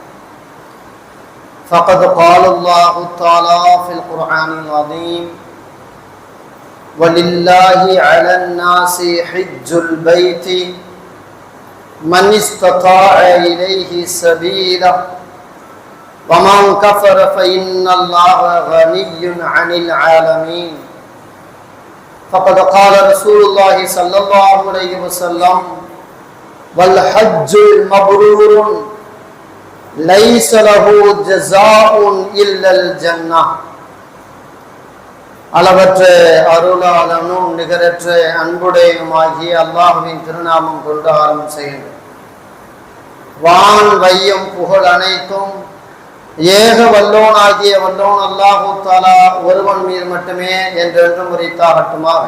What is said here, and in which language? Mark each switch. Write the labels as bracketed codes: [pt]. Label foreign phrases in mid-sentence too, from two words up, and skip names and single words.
[ar] فقد قال الله تعالى في القرآن العظيم: ولله على الناس حج البيت من استطاع إليه سبيلا ومن كفر فإن الله غني عن العالمين. فقد قال رسول الله صلى الله عليه وسلم: والحج المبرور ليس له جزاء إلا الجنة. [ta] அளவற்ற அருளாளனும் நிகரற்ற அன்புடையனுமாகிய அல்லாஹ்வின் திருநாமம் கொண்டு ஆரம்பம் செய்கின்றோம். வான் வையம் புகழ் அனைத்தும் ஏக வல்லோனாகிய வல்லோன் [ar] الله تعالى [ta] ஒருவன் மீது மட்டுமே என்றென்றும் உரித்தாகட்டுமாக.